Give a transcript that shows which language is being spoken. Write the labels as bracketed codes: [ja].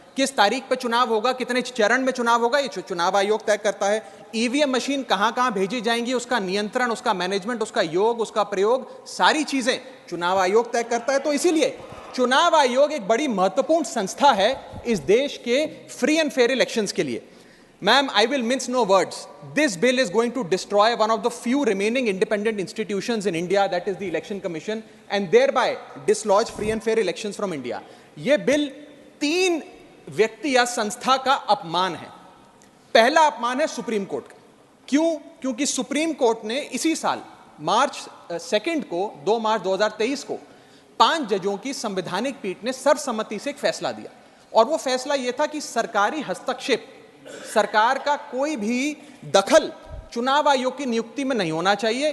[hi] किस तारीख पे चुनाव होगा, कितने चरण में चुनाव होगा, ये चुनाव आयोग तय करता है। ईवीएम मशीन कहां कहां भेजी जाएंगी, उसका नियंत्रण, उसका मैनेजमेंट, उसका योग, उसका प्रयोग, सारी चीजें चुनाव आयोग तय करता है। तो इसीलिए चुनाव आयोग एक बड़ी महत्वपूर्ण संस्था है इस देश के फ्री एंड फेयर इलेक्शंस के लिए। [en] Ma'am, I will mince no words. This bill is going to destroy one of the few remaining independent institutions in India, that is the Election Commission, and thereby dislodge free and fair elections from India. [hi] ये bill 3 व्यक्ति या संस्था का अपमान है। पहला अपमान है सुप्रीम कोर्ट का। क्यों? क्योंकि सुप्रीम कोर्ट ने इसी साल मार्च 2 को 2 मार्च 2023 को 5 जजों की संवैधानिक पीठ ने सर्वसम्मति से एक फैसला दिया, और वो फैसला ये था कि सरकारी हस्तक्षेप, सरकार का कोई भी दखल चुनाव आयोग की नियुक्ति में नहीं होना चाहिए।